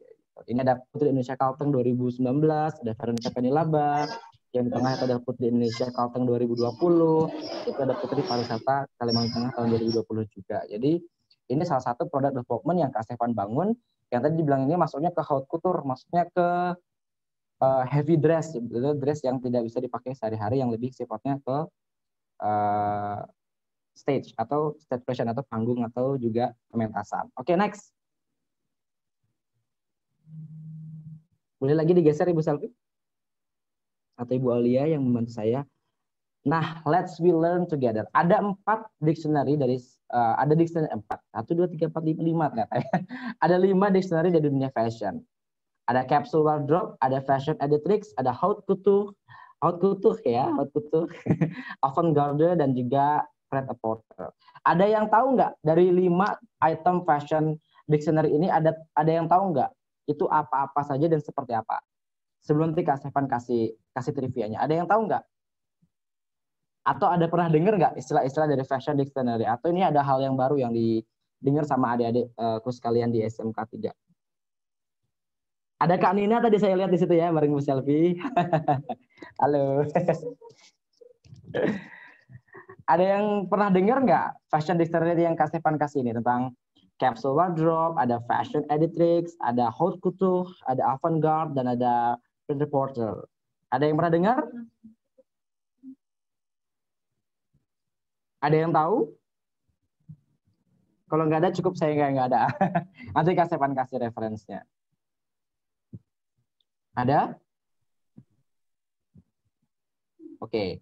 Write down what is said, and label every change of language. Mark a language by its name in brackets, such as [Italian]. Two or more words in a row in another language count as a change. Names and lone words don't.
[Indonesian] Ini ada Putri Indonesia Kalteng 2019, ada Veronica Penilaba, yang di tengah itu ada Putri Indonesia Kalteng 2020, itu ada Putri Pariwisata Kalimantan Tengah tahun 2020 juga. Jadi ini salah satu produk development yang Kak Stefan bangun, yang tadi dibilang ini masuknya ke [French] haute couture, [Indonesian] masuknya ke [English] heavy dress, [Indonesian] dress yang tidak bisa dipakai sehari-hari, yang lebih sifatnya ke stage atau [English] stage fashion [Indonesian] atau panggung atau juga pementasan. Oke, next. Boleh lagi digeser Ibu Selvi atau Ibu Aulia yang membantu saya. Nah, [English] let's we learn together. [Indonesian] Ada 4 dictionary dari ada dictionary 4. 1 2 3 4 5 ternyata. Ada 5 dictionary dari dunia fashion. Ada [English] capsule wardrobe, [Indonesian] ada [English] fashion editrix, [Indonesian] ada [French] haute couture [Indonesian] ya, [French] haute couture, [Indonesian] avant-garde dan juga pret-à-porter. Ada yang tahu nggak dari 5 item [English] fashion dictionary [Indonesian] ini ada yang tahu nggak itu apa-apa saja dan seperti apa? Sebelum nanti Kak Stefan kasih trivia-nya. Ada yang tahu nggak? Atau ada pernah dengar nggak istilah-istilah dari [English] fashion dictionary? [Indonesian] Atau ini ada hal yang baru yang didengar sama adik-adikku sekalian di SMK 3? Ada Kak Nina tadi saya lihat di situ ya, bareng Bu Selvi. Halo. Ada yang pernah dengar nggak [English] fashion dictionary [Indonesian] yang Kak Stefan kasih ini tentang [English] capsule wardrobe, [Indonesian] ada [English] fashion editrix, [Indonesian] ada [French] haute couture, [Indonesian] ada avant-garde, dan ada pret-à-porter. Ada yang pernah dengar? Ada yang tahu? Kalau nggak ada, cukup saya nggak ada. Nanti Kak Stefan kasih referensinya. Ada? Oke.